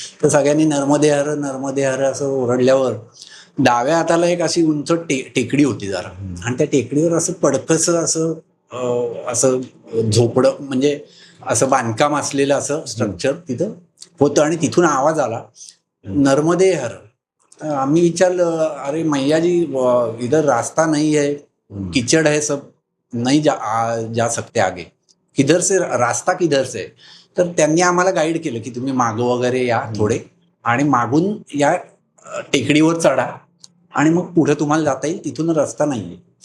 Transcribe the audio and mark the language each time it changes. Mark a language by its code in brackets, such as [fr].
[mr] तर सगळ्यांनी नर्मदे हर असं ओरडल्यावर डाव्या हाताला एक अशी उंच टेकडी होती जरा, आणि त्या टेकडीवर असं पडकस असं झोपडं, म्हणजे असं बांधकाम असलेलं असं स्ट्रक्चर तिथं होतं. आणि तिथून आवाज आला नर्मदे हर. आम्ही विचारलं [hi] अरे मैया जी, इधर रास्ता नहीं है, कीचड़ है सब, नहीं जा सकते आगे, किधर से रास्ता किधर से. [mr] तर त्यांनी आम्हाला गाईड केलं की तुम्ही मागं वगैरे या थोडे आणि मागून या टेकडीवर चढा आणि मग पुढे तुम्हाला जाता येईल, तिथून रस्ता नाहीये.